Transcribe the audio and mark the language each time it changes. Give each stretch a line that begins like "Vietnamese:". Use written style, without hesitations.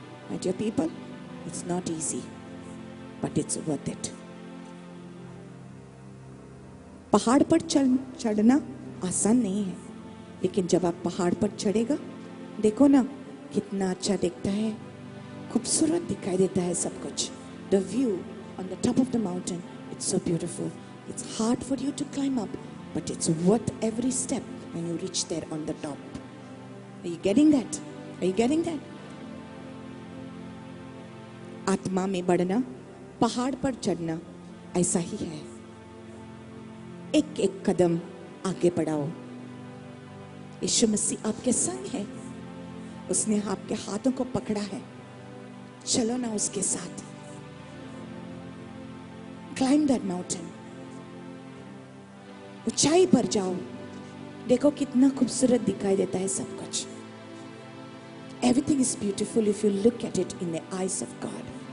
English: My dear people, it's not easy but it's worth it.
Hindi: पहाड़ पर चढ़ना आसान नहीं है, लेकिन जब आप पहाड़ पर चढ़ेगा, देखो ना कितना अच्छा दिखता है, खूबसूरत दिखाई देता है सब कुछ।
English: The view on the top of the mountain, it's so beautiful. It's hard for you to climb up, but it's worth every step when you reach there on the top. Are you getting that? Are you getting that?
Hindi: आत्मा में बढ़ना, पहाड़ पर चढ़ना ऐसा ही है। एक एक कदम आगे बढ़ाओ। यीशु मसीह आपके संग है, उसने आपके हाथों को पकड़ा है, चलो ना उसके साथ।
English: Climb that mountain.
Hindi: ऊंचाई पर जाओ, देखो कितना खूबसूरत दिखाई देता है सब कुछ।
English: Everything is beautiful if you look at it in the eyes of God.